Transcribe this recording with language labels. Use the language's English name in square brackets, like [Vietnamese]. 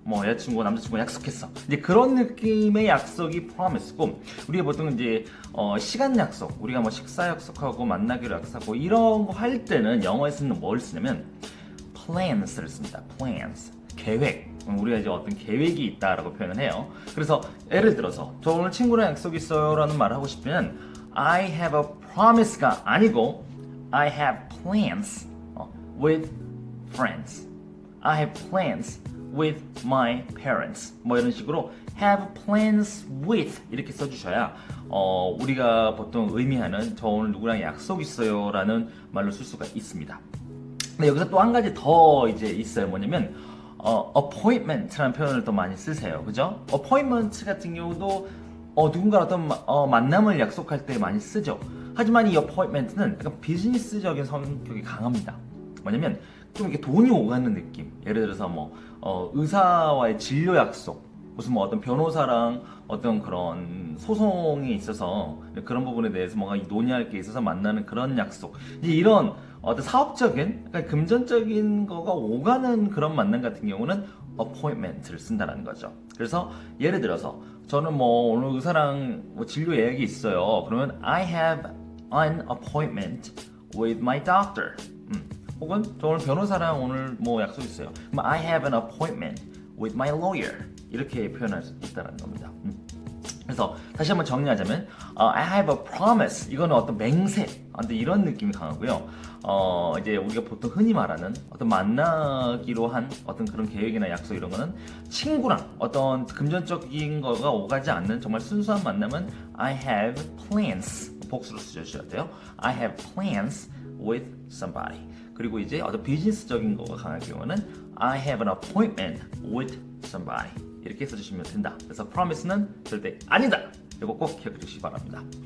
[Korean] 여자친구, 남자친구 약속했어. 이제 그런 느낌의 약속이 promise고, 우리가 보통 이제 시간 약속, 우리가 식사 약속하고 만나기로 약속하고 이런 거 할 때는 영어에서는 뭘 쓰냐면 plans를 씁니다. plans, 계획. 우리가 이제 어떤 계획이 있다라고 표현을 해요. 그래서 예를 들어서 저 오늘 친구랑 약속 있어요라는 말을 하고 싶으면 [English] I have a promise [Korean] 가 아니고 [English] I have plans with friends. I have plans with my parents. [Korean] 이런 식으로 [English] have plans with [Korean] 이렇게 써주셔야 우리가 보통 의미하는 저 오늘 누구랑 약속 있어요라는 말로 쓸 수가 있습니다. 근데 여기서 또 한 가지 더 이제 있어요. 뭐냐면 appointment라는 표현을 또 많이 쓰세요. 그죠? appointment 같은 경우도 누군가 어떤 만남을 약속할 때 많이 쓰죠. 하지만 이 appointment는 약간 비즈니스적인 성격이 강합니다. 뭐냐면 좀 이렇게 돈이 오가는 느낌. 예를 들어서 의사와의 진료 약속, 무슨 어떤 변호사랑 어떤 그런 소송에 있어서 그런 부분에 대해서 뭔가 논의할 게 있어서 만나는 그런 약속. 이제 이런 어떤 사업적인, 그러니까 금전적인 거가 오가는 그런 만남 같은 경우는 appointment를 쓴다는 거죠. 그래서 예를 들어서 저는 오늘 의사랑 진료 예약이 있어요. [English] 그러면 I have an appointment with my doctor. [Korean] 혹은 저 오늘 변호사랑 오늘 약속 있어요. [English] 그럼 I have an appointment with my lawyer. [Korean] 이렇게 표현할 수 있다는 겁니다. 그래서 다시 한번 정리하자면 [English] I have a promise. [Korean] 이거는 어떤 맹세, 이런 느낌이 강하고요. 이제 우리가 보통 흔히 말하는 어떤 만나기로 한 어떤 그런 계획이나 약속 이런 거는 친구랑 어떤 금전적인 거가 오가지 않는 정말 순수한 만남은 [English] I have plans. [Korean] 복수로 쓰셔야 돼요. [English] I have plans with somebody. [Korean] 그리고 이제 어떤 비즈니스적인 거가 강한 경우는 [English] I have an appointment with somebody. [Korean] 이렇게 써주시면 된다. 그래서 promise는 절대 아니다. 이거 꼭 기억해 주시기 바랍니다.